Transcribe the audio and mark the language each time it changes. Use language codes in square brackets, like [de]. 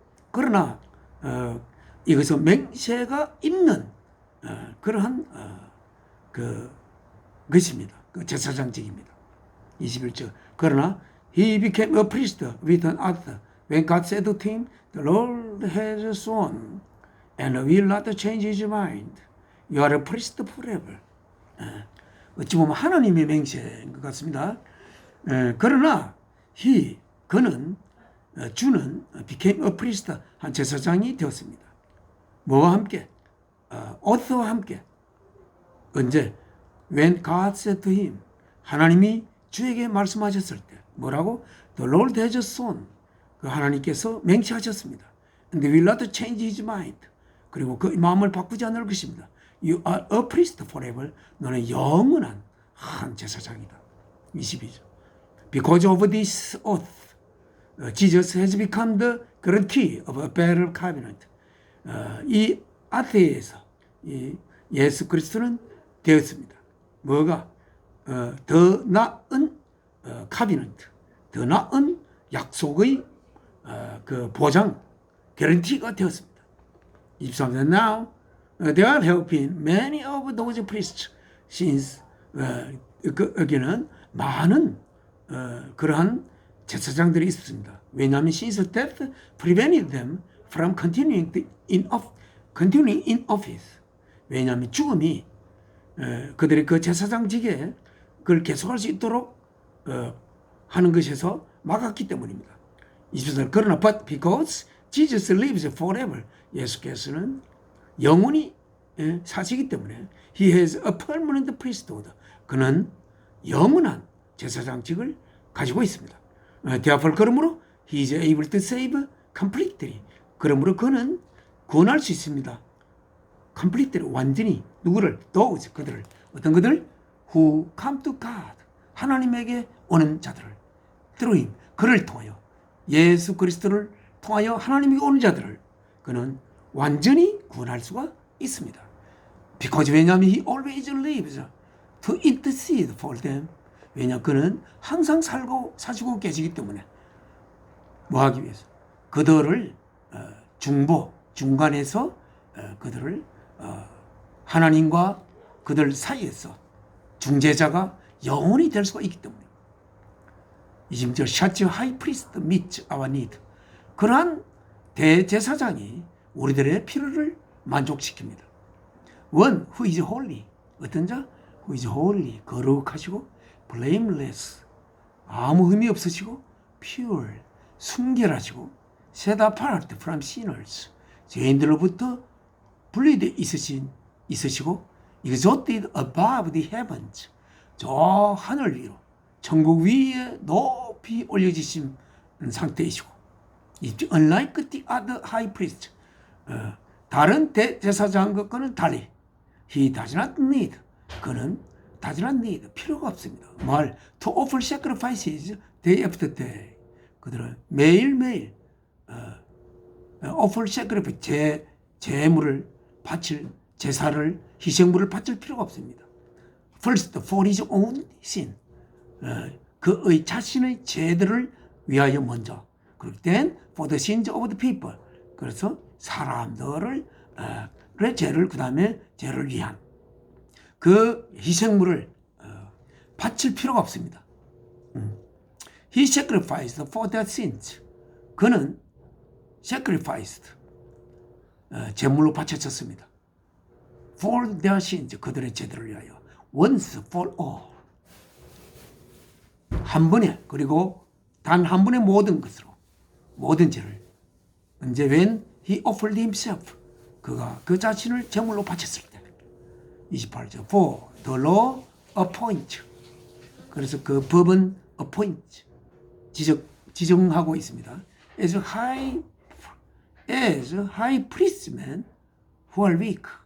[ko] 그러나 이것은 맹세가 있는 그러한 것입니다. 그 제사장직입니다. 21절. 그러나 [en] he became a priest with an oath when God said to him, the Lord has sworn and will not change his mind. You are a priest forever. [ko] 어찌 보면 하나님의 맹세인 것 같습니다. 그러나 주는 [en] became a priest, [ko] 한 제사장이 되었습니다. 뭐와 함께? oath와 함께. 언제? [en] When God said to him, [ko] 하나님이 주에게 말씀하셨을 때 뭐라고? [en] The Lord has sworn. [ko] 그 하나님께서 맹세하셨습니다. [en] And will not change his mind. [ko] 그리고 그 마음을 바꾸지 않을 것입니다. [en] You are a priest forever. [ko] 너는 영원한 한 제사장이다. 22절. [en] Because of this oath, Jesus has become the guarantee of a better covenant. [ko] 이 아테에서 예수 그리스도는 되었습니다. 뭐가? 더 나은 카비넌트, 더 나은 약속의 그 보장, 개런티가 되었습니다. 23절. [en] Now there have been many of those priests since [ko] 여기는 많은 그러한 제사장들이 있었습니다. 왜냐하면 [en] since death prevented them from continuing in office. [ko] 왜냐하면 죽음이 그들의 그 제사장직에 그걸 계속할 수 있도록 하는 것에서 막았기 때문입니다. 24절. 그러나 [en] but because Jesus lives forever. [ko] 예수께서는 영원히 사시기 때문에 [en] He has a permanent priesthood. [ko] 그는 영원한 제사장직을 가지고 있습니다. [en] Therefore [ko] 그러므로 [en] He is able to save completely. [ko] 그러므로 그는 구원할 수 있습니다. [en] completely, [ko] 완전히. 누구를? [en] those, [ko] 그들을. 어떤 그들? [en] Who come to God. [ko] 하나님에게 오는 자들을. [en] through him. [ko] 그를 통하여. 예수 그리스도를 통하여 하나님에게 오는 자들을 그는 완전히 구원할 수가 있습니다. [en] Because [ko] 왜냐하면 [en] he always lives to intercede for them. [ko] 왜냐 그는 항상 사시고 계시기 때문에 뭐 하기 위해서? 그들을 중간에서 그들을 하나님과 그들 사이에서 중재자가 영원히 될 수가 있기 때문에 20절 [en] Such a high priest meets our need. [ko] 그러한 대제사장이 우리들의 필요를 만족시킵니다. [en] One who is holy. [ko] 어떤 자? [en] Who is holy. [ko] 거룩하시고 [en] blameless. [ko] 아무 흠이 없으시고 [en] pure. [ko] 순결하시고 [en] set apart from sinners. [ko] 죄인들로부터 분리되어 있으시고 [en] exalted above the heavens. [ko] 저 하늘 위로 천국 위에 높이 올려지신 상태이시고 [en] unlike the other high priest. [ko] 다른 대제사장과는 달리 [en] he does not need. [ko] 그는 [en] does not need. [ko] 필요가 없습니다. 말 [en] to offer sacrifices day after day. [ko] 그들은 매일매일 [en] offer sacrifice [ko] 제물을 바칠 제사를 희생물을 바칠 필요가 없습니다. [en] First for his own sin. [ko] 그의 자신의 죄들을 위하여 먼저. 그리고 [en] then for the sins of the people. [ko] 그래서 사람들의 죄를 그 다음에 죄를 위한 그 희생물을 바칠 필요가 없습니다. [en] He sacrificed for their sins. [ko] 그는 [en] sacrificed [ko] 제물로 바쳐졌습니다. [en] For their sins. [ko] 그들의 죄들을 위하여. [en] Once for all. [ko] 한 번에 그리고 단 한 번에 모든 것으로 모든 죄를. 언제 [en] when he offered himself. [ko] 그가 그 자신을 제물로 바쳤을 때. 28절 [en] for the law appoint. [ko] 그래서 그 법은 [en] appoint [ko] 지정하고 있습니다. [en] as high priestmen who are weak.